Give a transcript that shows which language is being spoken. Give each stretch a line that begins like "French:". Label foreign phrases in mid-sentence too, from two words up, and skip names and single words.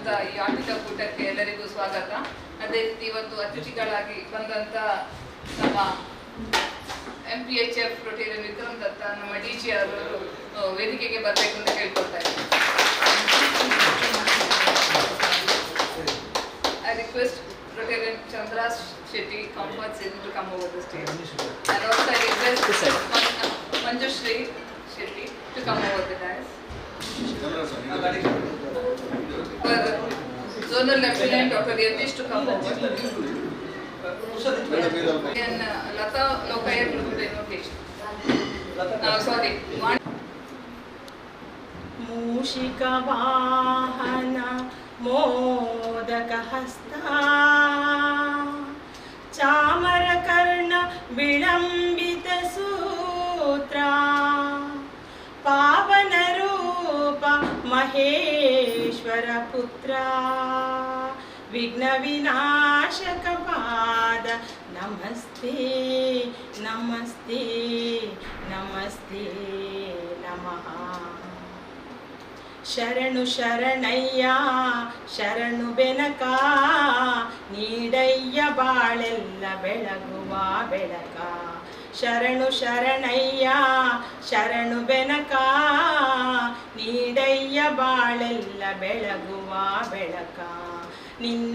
Kannada: ಈ ಆಟದ ಕೂಟಕ್ಕೆ ಎಲ್ಲರಿಗೂ ಸ್ವಾಗತ. ಅದೇ ರೀತಿ ಇವತ್ತು ಅತಿಥಿಗಳಾಗಿ ಬಂದಂತ ನಮ್ಮ MPHF ರೊಟೇರಿಯನ್ ವಿಕ್ರಮ್ ದತ್ತ ನಮ್ಮ DG ಅವರು ವೇದಿಕೆಗೆ ಬರಬೇಕು ಅಂತ ಕೇಳ್ಕೊಳ್ತಾ ಇದ್ದೀನಿ.
English: I request Rotarian Chandra Shetty Comfort Sin to come over the stage. And also I request Manjushri Shetty to come over the dais. Zonal Lieutenant Dr. Yatish to come over. And Lata Lokaya to do the invocation. Sorry.
Sanskrit: मूषिक वाहन मोदक हस्ता चामर कर्ण विलंबित सूत्रा पावन रूप महेश्वर पुत्रा विघ्न विनाशक पाद नमस्ते नमस्ते नमस्ते नमः
Kannada: ಶರಣು ಶರಣಯ್ಯ ಶರಣು ಬೆನಕ ನೀಡಯ್ಯ ಬಾಳೆಲ್ಲ ಬೆಳಗುವ ಬೆಳಕ ಶರಣು ಶರಣಯ್ಯ ಶರಣು ಬೆನಕ ನೀಡಯ್ಯ ಬಾಳೆಲ್ಲ ಬೆಳಗುವ ಬೆಳಕ ನಿನ್ನ